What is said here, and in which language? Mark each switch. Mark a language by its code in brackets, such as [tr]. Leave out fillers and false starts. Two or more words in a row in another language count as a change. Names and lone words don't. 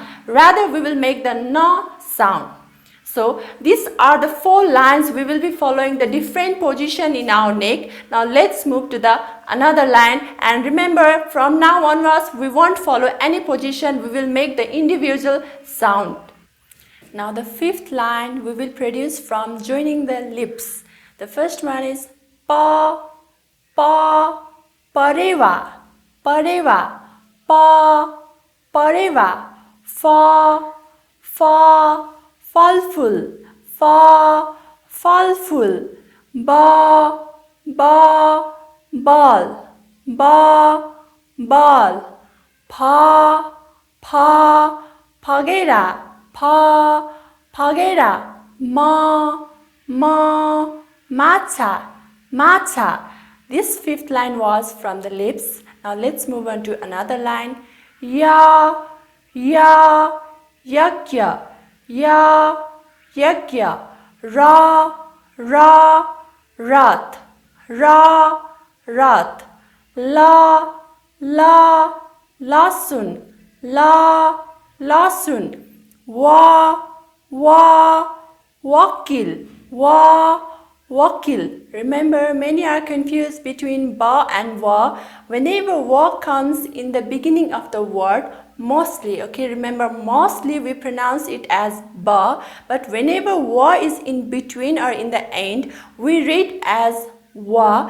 [en] Rather, we will make the na sound. So these are the 4 lines we will be following the different position in our neck. Now let's move to the another line, and remember, from now onwards we won't follow any position, we will make the individual sound. Now the 5th line we will produce from joining the lips. The first one is pa, pa, pareva, pareva, pa, pareva, fa, fa, falful, fa, falful, ba, ba, ball, ba, ball, pa, pa, pagera, pa, pagera, ma, ma, macha, macha. This 5th line was from the lips. Now let's move on to another line. Ya, ya, yakya, ya, yakya, ra, ra, rat, ra, rat, la, la, lasun, la, lasun, wa, wa, wakil, wa, wakil. Remember, many are confused between ba and wa. Whenever wa comes in the beginning of the word, mostly, okay, remember, mostly we pronounce it as ba, but whenever wa is in between or in the end, we read as wa.